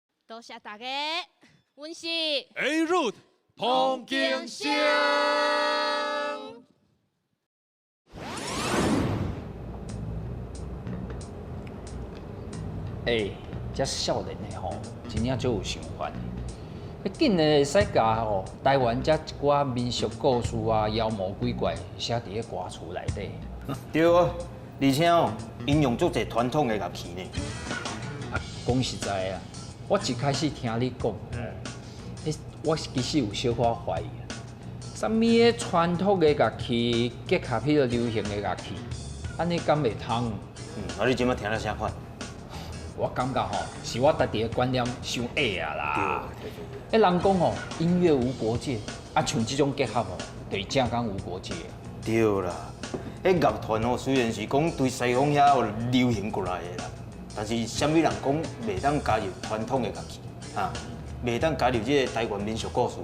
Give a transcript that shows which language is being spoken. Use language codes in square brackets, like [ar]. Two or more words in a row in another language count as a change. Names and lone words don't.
[nan] 多谢大家，阮是 A Root 彭建祥。这少年的吼，真正足有想法。你紧的会使甲吼台湾这一寡民俗故事啊、妖魔鬼怪写伫个歌词内底。对啊，而且哦，因用足侪传统的乐器呢。讲实在啊，我一开始听你讲，我其实有小可怀疑啊。啥物个传统的乐器结合迄个流行的乐器，安尼敢袂通？啊你即摆听了啥款？我感觉吼，是我家己的观念伤矮啊啦。对。人讲吼，音乐无国界，像这种结合吼，就是正讲无国界。对啦，乐团吼虽然是讲对西方遐有流行过来的啦，但是啥物人讲袂当加入传统的乐器，袂当加入这个台湾民俗故事。